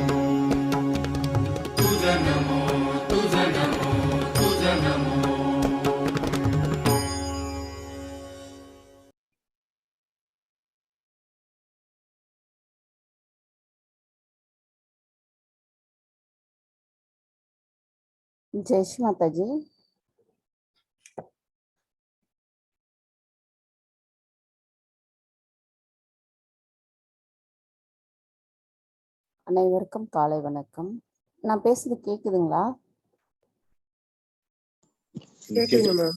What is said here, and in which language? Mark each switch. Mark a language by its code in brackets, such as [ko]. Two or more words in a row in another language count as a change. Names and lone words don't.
[mr] तुझ नमो, तुझ नमो, तुझ नमो. [hi] जय श्री माताजी. [ta] அனைவருக்கும் காலை வணக்கம். நான் பேசுறது கேக்குதுங்களா? கேக்குதுங்க மேம்.